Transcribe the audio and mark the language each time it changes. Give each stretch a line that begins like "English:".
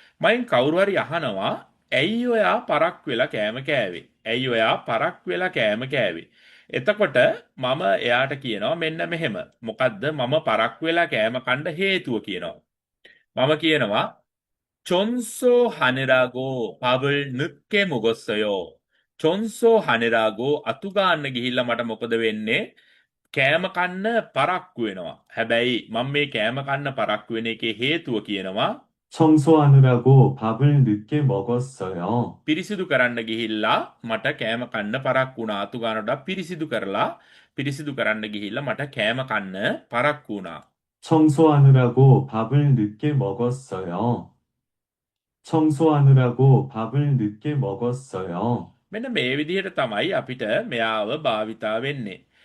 Sinhala: මයින් කවුරු හරි අහනවා ඇයි ඔයා පරක්කු වෙලා කෑම කෑවේ? ඇයි ඔයා පරක්කු වෙලා කෑම කෑවේ? එතකොට මම එයාට කියනවා මෙන්න මෙහෙම. මොකද්ද මම පරක්කු වෙලා කෑම කන්න හේතුව කියනවා. මම කියනවා
Korean: 전소 하느라고 밥을 늦게 먹었어요. 전소 하느라고
Sinhala: අතු ගන්න ගිහිල්ලා මට මොකද වෙන්නේ? කෑම කන්න පරක්කු වෙනවා. හැබැයි මම මේ කෑම කන්න පරක්කු වෙන එකේ හේතුව කියනවා
Korean: 청소하느라고 밥을 늦게 먹었어요.
Sinhala: පිරිසිදු කරන්න ගිහිල්ලා මට කෑම කන්න පරක්කු වුණා. අතු ගන්නට පිරිසිදු කරන්න ගිහිල්ලා මට කෑම කන්න පරක්කු වුණා.
Korean: 청소하느라고 밥을 늦게 먹었어요. 청소하느라고 밥을 늦게 먹었어요.
Sinhala: මෙන්න මේ විදිහට තමයි අපිට මෙයාව භාවිතා වෙන්නේ.